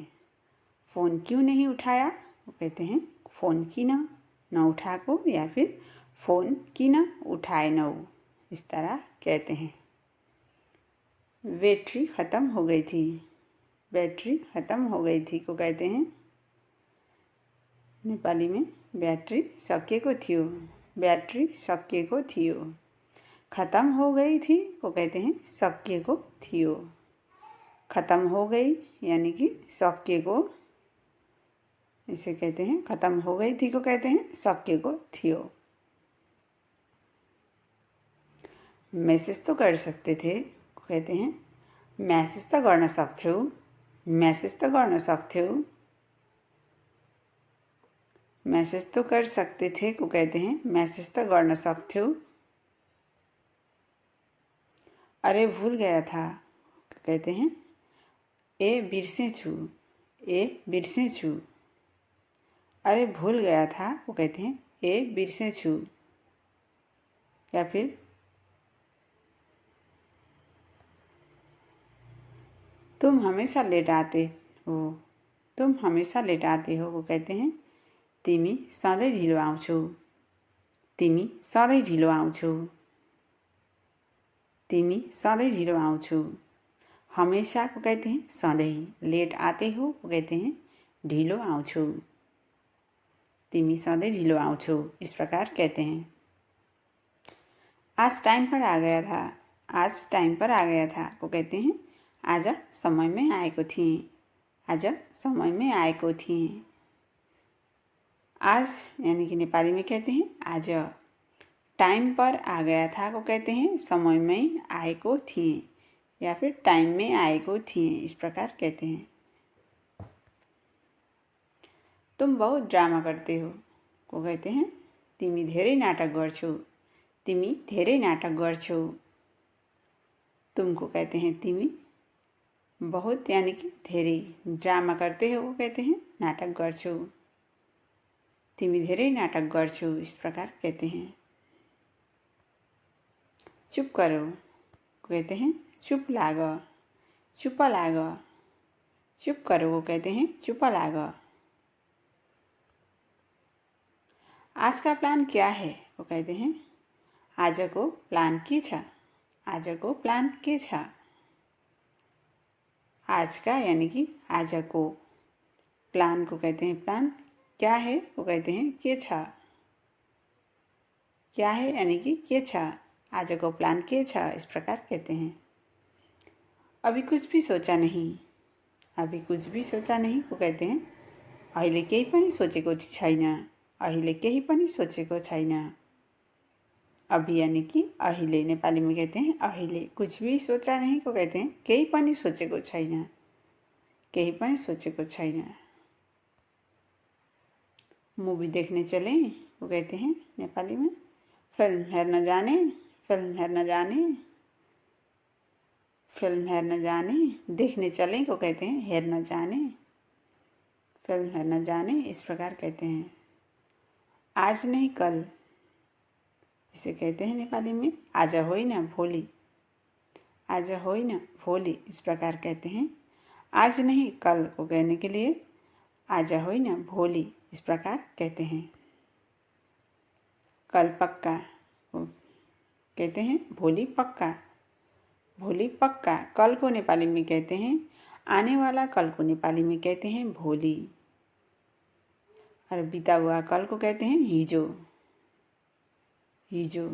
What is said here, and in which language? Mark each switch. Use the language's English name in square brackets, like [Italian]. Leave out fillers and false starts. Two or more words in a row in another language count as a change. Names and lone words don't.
[Hindi] फ़ोन क्यों नहीं उठाया वो कहते हैं [Nepali] फ़ोन किन नउठाको [Hindi] या फिर [Nepali] फ़ोन किन उठाएनौ [Hindi] इस तरह कहते हैं। बैटरी ख़त्म हो गई थी। बैटरी ख़त्म हो गई थी को कहते हैं नेपाली में [Nepali] ब्याट्री सकिएको थियो। ब्याट्री सकिएको थियो। [Hindi] ख़त्म हो गई थी को कहते हैं [Nepali] सकिएको थियो। [Hindi] ख़त्म हो गई यानी कि सकिएको, इसे कहते हैं ख़त्म हो गई थी को कहते हैं [Nepali] सकिएको थियो। [Hindi] मैसेज तो कर सकते थे को कहते हैं [Nepali] मैसेज त गर्न सक्थ्यौ। मैसेज त गर्न सक्थ्यौ। [Hindi] मैसेज तो कर सकते थे को कहते हैं मैसेज तो [Nepali] गर्न सक्थ्यौ। [Hindi] अरे भूल गया था कहते हैं [Nepali] ए बिर्सेछु। ए बिर्सेछु। [Hindi] अरे भूल गया था वो कहते हैं [Nepali] ए बिर्सेछु। [Hindi] या फिर तुम हमेशा लेट आते हो। तुम हमेशा लेट आते हो वो कहते हैं [Nepali] तिमी सधैँ ढिलो आउँछौ। तिमी सधैँ ढिलो आउँछौ। तिमी सधैँ ढिलो आउँछौ। [Hindi] हमेशा को कहते हैं सधैँ। लेट आते हो को कहते हैं [Nepali] ढिलो आउँछौ। तिमी सधैँ ढिलो आउँछौ [Hindi] इस प्रकार कहते हैं। आज टाइम पर आ गया था। आज टाइम पर आ गया था को कहते हैं [Nepali] आज समय में आएको थिएँ। आज समय में आएको थिएँ। [Hindi] आज यानी कि नेपाली में कहते हैं आज। टाइम पर आ गया था को कहते हैं [Nepali] समय में आएको थिएँ [Hindi] या फिर [Nepali] टाइम में आएको थिएँ [Hindi] इस प्रकार कहते हैं। तुम बहुत ड्रामा करते हो को कहते हैं [Nepali] तिमी धेरै नाटक गर्छौ। तिमी धेरै नाटक गर्छौ। [Hindi] तुमको कहते हैं तिमी, बहुत यानी कि धेरै, ड्रामा करते हो को कहते हैं [Nepali] नाटक गर्छौ। तिमी धेरै नाटक गर्छौ [Hindi] इस प्रकार कहते हैं। चुप करो कहते हैं [Nepali] चुप लाग। चुप लाग। [Hindi] चुप करो वो कहते हैं [Nepali] चुप लाग। [Hindi] आज का प्लान क्या है वो कहते हैं [Nepali] आजको प्लान के छ। आजको प्लान के छ। [Hindi] आज का यानी कि आजको, प्लान को कहते हैं प्लान, क्या है वो कहते हैं [Nepali] के छ। [Hindi] क्या है यानी कि [Nepali] के छ। आज को प्लान के छ [Hindi] इस प्रकार कहते हैं। अभी कुछ भी सोचा नहीं। अभी कुछ भी सोचा नहीं को कहते हैं [Nepali] अहिले केही पनि सोचेको छैन। अहिले केही पनि सोचेको छैन। [Hindi] अभी यानी कि अहिले नेपाली में कहते हैं अहिले। कुछ भी सोचा नहीं को कहते हैं [Nepali] केही पनि सोचेको छैन। केही पनि सोचेको छैन। [Hindi] मूवी देखने चलें वो कहते हैं नेपाली में [Nepali] फिल्म हेर्न जाने। फिल्म हेर्न जाने। फिल्म हेर्न जाने। [Hindi] देखने चलें को कहते हैं [Nepali] हेर्न जाने। फिल्म हेर्न जाने [Hindi] इस प्रकार कहते हैं। आज नहीं कल, इसे कहते हैं नेपाली में [Nepali] आज होइन भोलि। आज होइन भोलि [Hindi] इस प्रकार कहते हैं। आज नहीं कल को कहने के लिए [Nepali] आजा होई ना भोली, [Hindi] इस प्रकार कहते हैं। कल पक्का को कहते हैं [Nepali] भोली पक्का, भोली पक्का। [Hindi] कल को नेपाली में कहते हैं आने वाला कल को नेपाली में कहते हैं भोली, और बीता हुआ कल को कहते हैं [Nepali] हिजो, हिजो।